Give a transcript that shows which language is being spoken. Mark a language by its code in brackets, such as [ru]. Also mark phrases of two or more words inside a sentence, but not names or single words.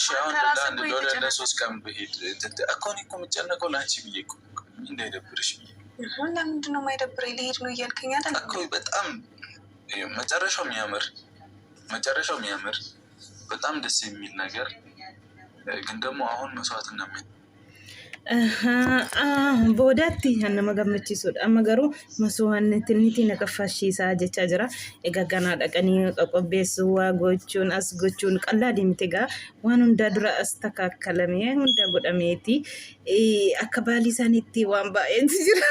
[am] እሺ አሁን ለሶስት ቀን ብሄድ እኮ እኔ እኮ የምጨነቀው ለአንቺ ብዬ እኮ እንዳይደብርሽ ብዬ። ለምንድን ነው የማይደብረኝ? ልሄድ ነው እያልከኝ አይደል እኮ በጣም መጨረሻው የሚያምር በጣም ደስ የሚል ነገር ግን ደግሞ አሁን መስዋዕትና [om] boodatti nama gammachiisudha. Amma garuu masoo'annetti na qaffashiisaa jechaa jira. Egaa ganaa dhaqanii qopheessuu waa gochuun as gochuun qallaa deemte egaa waan hundaa dura as takkaakkalamee hundaa godhameeti. Akka baalii isaaniitti waan baay'eetu jira.